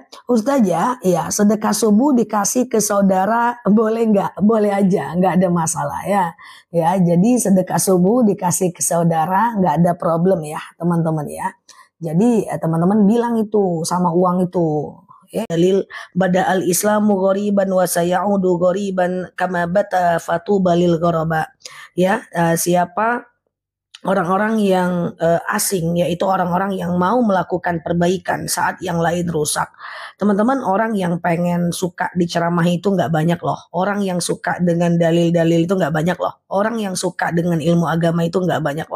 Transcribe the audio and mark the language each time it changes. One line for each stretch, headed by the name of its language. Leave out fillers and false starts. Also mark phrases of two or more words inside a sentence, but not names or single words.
Indonesian: Ustazah ya, sedekah subuh dikasih ke saudara boleh nggak? Boleh aja, nggak ada masalah ya. Jadi sedekah subuh dikasih ke saudara nggak ada problem ya teman-teman ya. Jadi teman-teman bilang itu sama uang itu ya, dalil
Arabic: بدأ الإسلام غريبا وسيعود غريبا كما بدأ فطوبى للغرباء
Indonesian: ya. Siapa orang-orang yang asing, yaitu orang-orang yang mau melakukan perbaikan saat yang lain rusak. Teman-teman, orang yang pengen suka diceramahi itu nggak banyak loh. Orang yang suka dengan dalil-dalil itu nggak banyak loh. Orang yang suka dengan ilmu agama itu nggak banyak loh.